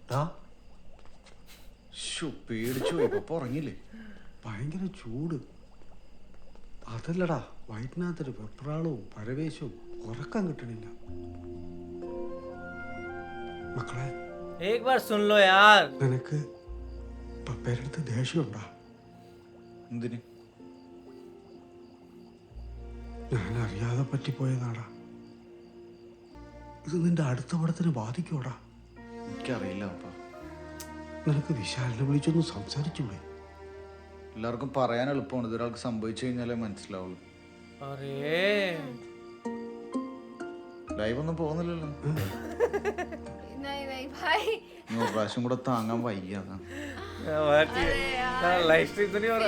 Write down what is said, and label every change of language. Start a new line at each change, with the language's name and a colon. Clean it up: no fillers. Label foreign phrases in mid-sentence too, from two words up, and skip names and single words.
Malayalam: പേടിച്ചു പോയി. ഇപ്പൊ ഉറങ്ങില്ലേ? ഭയങ്കര ചൂട്. അതല്ലടാ, വയറ്റിനകത്തൊരു വെപ്രാളവും പരവേശവും ഉറക്കം കിട്ടണില്ല. മക്കളെ,
Hindi: एक बार सुन लो यार.
Malayalam: നിനക്ക് പപ്പയുടെ അടുത്ത് ദേഷ്യമുണ്ടാ? എന്തിന്? ഞാൻ അറിയാതെ പറ്റിപ്പോയതാടാ. ഇത് നിന്റെ അടുത്ത പടത്തിന് ബാധിക്കൂടാ? എനിക്കറിയില്ല അപ്പ. നിനക്ക് വിശാലിനെ വിളിച്ചൊന്ന് സംസാരിച്ചൂടെ? എല്ലാവർക്കും പറയാൻ എളുപ്പമാണ്, ഇതൊരാൾക്ക് സംഭവിച്ചു കഴിഞ്ഞാലേ മനസ്സിലാവുള്ളൂ. ലൈവ് ഒന്നും പോകുന്നില്ലല്ലോ.
Hindi: नहीं नहीं भाई,
Malayalam: പ്രാവശ്യം കൂടെ താങ്ങാൻ വയ്യ.
English: live stream
Hindi: तो नहीं हो रहा.